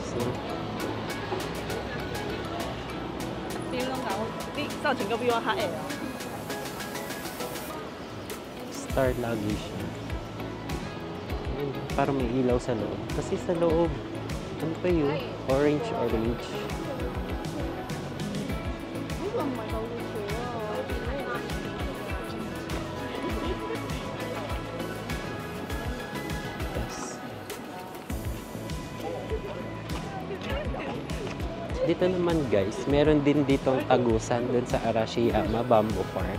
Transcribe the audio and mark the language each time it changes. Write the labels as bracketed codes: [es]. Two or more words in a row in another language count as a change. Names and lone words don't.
[tl] No? [yue] 造型個 view 黑嘅。 [tl] Star lagi siya. Ayun, parang may ilaw sa loob. Kasi sa loob, ano pa yun? Orange. [yue] 呢個唔係舊嘅樹啊！ [en] Yes. [tl] Dito naman guys, meron din ditong tagusan dun sa Arashiyama Bamboo Park.